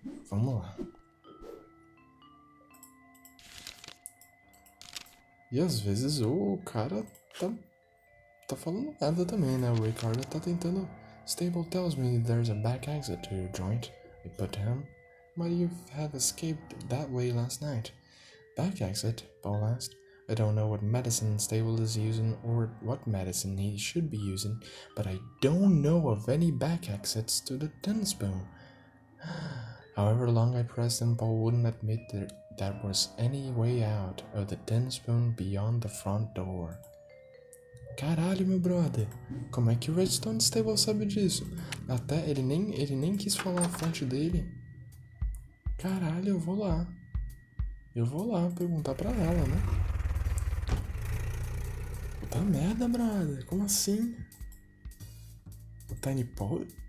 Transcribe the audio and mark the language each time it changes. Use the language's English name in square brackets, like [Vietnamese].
[Portuguese] Vamos lá. E às vezes o cara tá falando merda também, né? O Ricardo tá tentando... [English] Stable tells me there's a back exit to your joint, I put to him. Might you have escaped that way last night? Back exit? Paul asked. I don't know what medicine Stable is using or what medicine he should be using, but I don't know of any back exits to the tin spoon. However long I pressed him, Paul wouldn't admit there was any way out of the tin spoon beyond the front door. [Portuguese] Caralho, meu brother, como é que o Redstone Stable sabe disso? Até ele nem quis falar a fonte dele. Caralho, eu vou lá perguntar pra ela, né? Puta merda, brother, como assim? O Tiny Paul...